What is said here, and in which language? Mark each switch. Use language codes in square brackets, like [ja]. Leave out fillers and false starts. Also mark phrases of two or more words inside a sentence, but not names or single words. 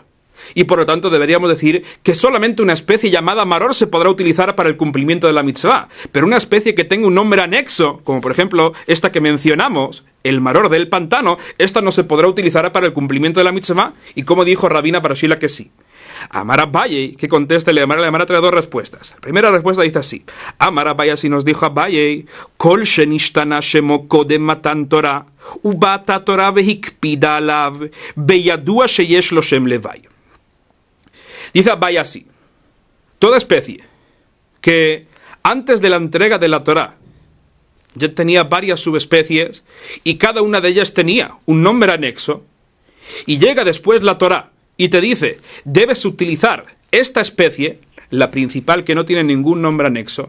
[es] Y por lo tanto deberíamos decir que solamente una especie llamada maror se podrá utilizar para el cumplimiento de la mitzvah, pero una especie que tenga un nombre anexo, como por ejemplo esta que mencionamos, el maror del pantano, esta no se podrá utilizar para el cumplimiento de la mitzvah, y como dijo Ravina Barashila que sí. Amar Abaye, que conteste la Gemara trae 2 respuestas. La primera respuesta dice así: Amar Abaye, así nos dijo Abaye, [he] כל שנשתנה שמו קודם מתן תורה ובאת תורה והקפידה עליו בידוע שיש לו שם לווי. [es] Dice Abaye así: toda especie que antes de la entrega de la Torah ya tenía varias subespecies y cada una de ellas tenía un nombre anexo, y llega después la Torah y te dice, debes utilizar esta especie, la principal que no tiene ningún nombre anexo.